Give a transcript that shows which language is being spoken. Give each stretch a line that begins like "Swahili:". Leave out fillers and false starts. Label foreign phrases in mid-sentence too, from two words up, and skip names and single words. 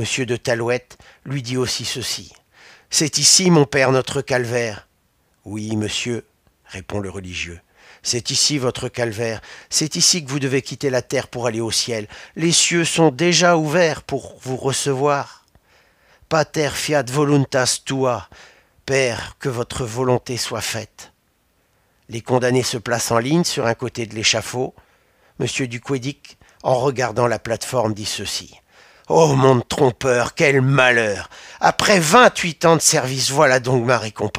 French: de Talouette lui dit aussi ceci. « C'est ici, mon père, notre calvaire. »« Oui, monsieur, répond le religieux. C'est ici votre calvaire. C'est ici que vous devez quitter la terre pour aller au ciel. Les cieux sont déjà ouverts pour vous recevoir.
Latin: Pater fiat voluntas tua.
French: Père, que votre volonté soit faite. » Les condamnés se placent en ligne sur un côté de l'échafaud. Monsieur Duquédic, en regardant la plateforme, dit ceci. « Oh, mon trompeur, quel malheur! Après 28 ans de service, voilà donc ma récompense.